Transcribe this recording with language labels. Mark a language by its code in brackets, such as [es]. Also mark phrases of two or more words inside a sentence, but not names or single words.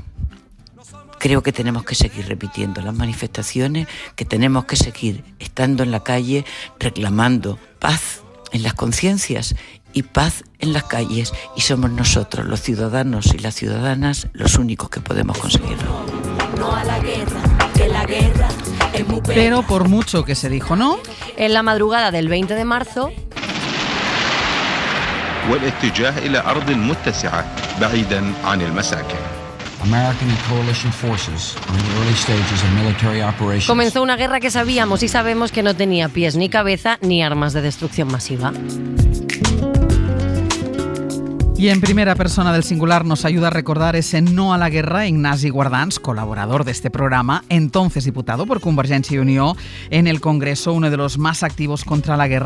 [es] Creo que tenemos que seguir repitiendo las manifestaciones, que tenemos que seguir estando en la calle reclamando paz en las conciencias y paz en las calles, y somos nosotros, los ciudadanos y las ciudadanas, los únicos que podemos conseguirlo. No a la guerra, que la guerra es muy pena. Pero por mucho que se dijo no, en la madrugada del 20 de marzo, [ar] والاتجاه إلى أرض متسعة بعيدا عن المساكن. [en] American and coalition forces are in the early stages of military operations. [es] Comenzó una guerra que sabíamos y sabemos que no tenía pies ni cabeza ni armas de destrucción masiva. Y en primera persona del singular nos ayuda a recordar ese no a la guerra Ignasi Guardans, colaborador de este programa, entonces diputado por Convergencia y Unió en el Congreso, uno de los más activos contra la guerra.